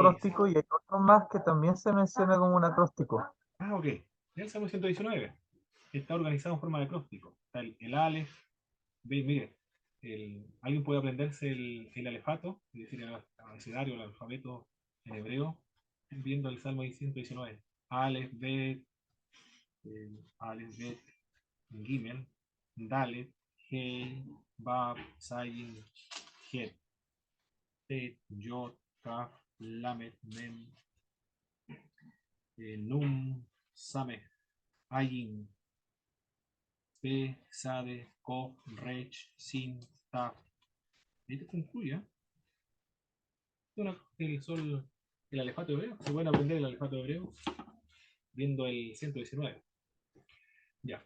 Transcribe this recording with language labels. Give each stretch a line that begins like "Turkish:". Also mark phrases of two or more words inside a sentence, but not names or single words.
Spanish: acróstico y hay otro más que también se menciona como un acróstico. Ah, ok. El salmo 119 está organizado en forma de acróstico. Está el Aleph. Mire, alguien puede aprenderse el alefato, es decir, el abecedario, el alfabeto en hebreo, viendo el Salmo 119.
Hebrew: אלף, בית, אלף, בית, גימל, דלת, הא, וו, זין, חית, טית, יוד, כף, למד, מם, נון, סמך, עין, פא, צדי, קוף, ריש, שין, תו.
Spanish: Y te concluye, ¿eh? El alefato hebreo. Se pueden aprender el alefato hebreo viendo el 119. Ya.